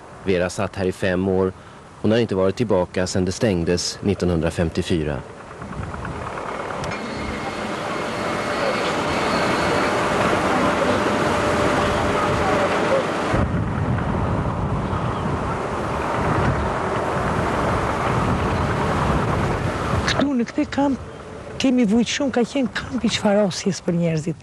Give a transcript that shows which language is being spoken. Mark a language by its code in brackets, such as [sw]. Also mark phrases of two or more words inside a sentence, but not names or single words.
[sv] Vera satt här i 5 år. Hon har inte varit tillbaka sedan det stängdes 1954. [sq] Këtu në këtë kamp kemi vujt shumë, ka qenë kampi çfarosjes për njerëzit.